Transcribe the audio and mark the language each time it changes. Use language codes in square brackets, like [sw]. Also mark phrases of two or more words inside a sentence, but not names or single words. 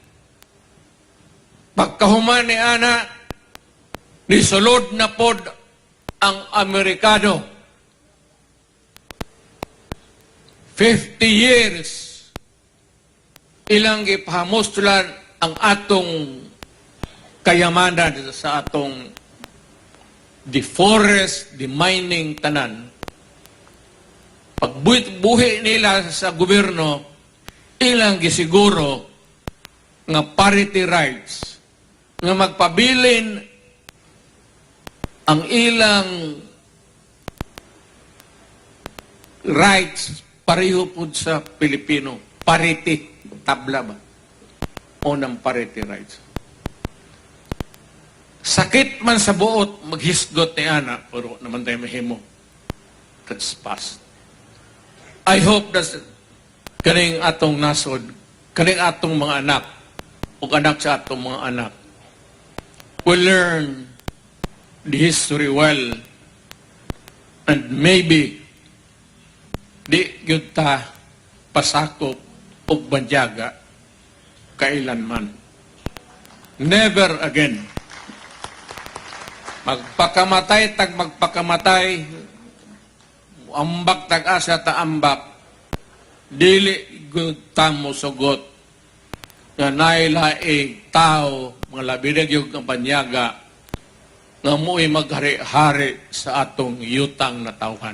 [ceb] Pagkahuman ni ana, nisulod na pod ang Amerikano. 50 years ilang ipahamustulan ang atong kayamanan sa atong [en] the forest, the mining [ceb] tanan. Pagbuhi nila sa gobyerno, ilang gisiguro nga [en] parity rights, [ceb] nga magpabilin ang ilang rights pareho po sa Pilipino. Parity. Tabla ba? O ng [en] parity rights. [ceb] Sakit man sa buot, maghisgot ni Ana, pero naman tayo mahimo. [en] That's past. I hope that [ceb] kaning atong nasod, kaning atong mga anak, o anak sa atong mga anak, [en] will learn the history well, and maybe [ceb] di yun ta pasakop o banyaga kailanman. [en] Never again. [ceb] Magpakamatay tag magpakamatay, ambak tag asa ta ambak, dili gud tamo sugot nga nailaing tao mga labidag yung banyaga nga mo'y maghari-hari sa atong yutang na tawhan.